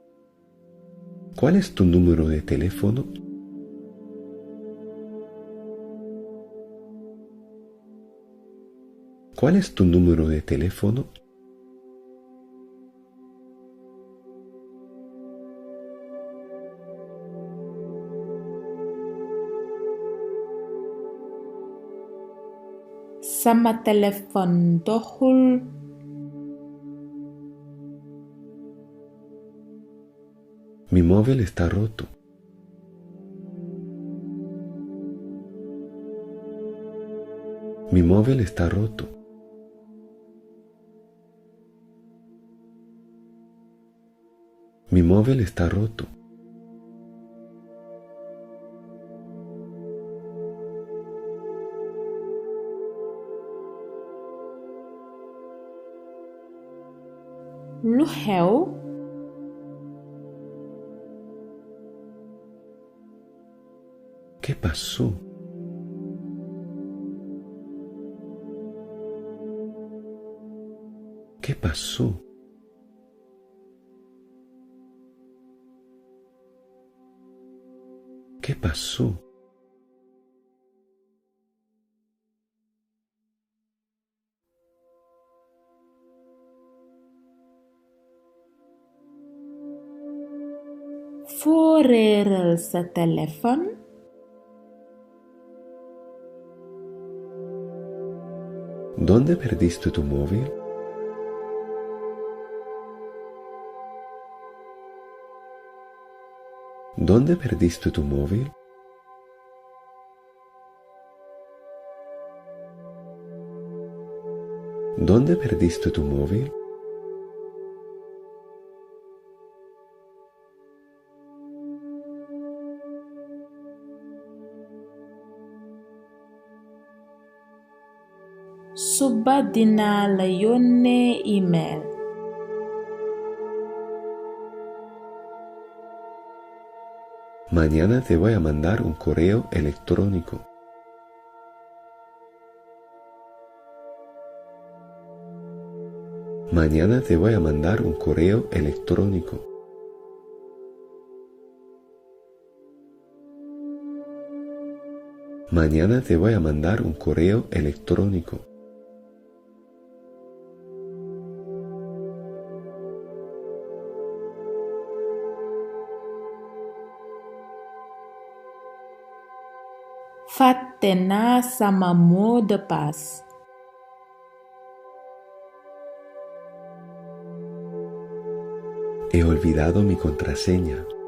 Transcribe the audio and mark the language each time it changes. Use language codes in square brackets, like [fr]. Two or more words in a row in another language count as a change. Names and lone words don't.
[es] ¿Cuál es tu número de teléfono? ¿Cuál es tu número de teléfono? [wo] Sama telepon doxul. [es] Mi móvil está roto. Mi móvil está roto. Mi móvil está roto. [wo] Lu xew? [es] ¿Qué pasó? ¿Qué pasó? ¿Qué pasó? [wo] Foo réeral sa téléphone? [es] ¿Dónde perdiste tu móvil? ¿Dónde perdiste tu móvil? ¿Dónde perdiste tu móvil? [wo] Suba dinaa la yónnee email. [es] Mañana te voy a mandar un correo electrónico. Mañana te voy a mandar un correo electrónico. Mañana te voy a mandar un correo electrónico. [wo] Fàtte naa sama [fr] mot de passe. [es] He olvidado mi contraseña.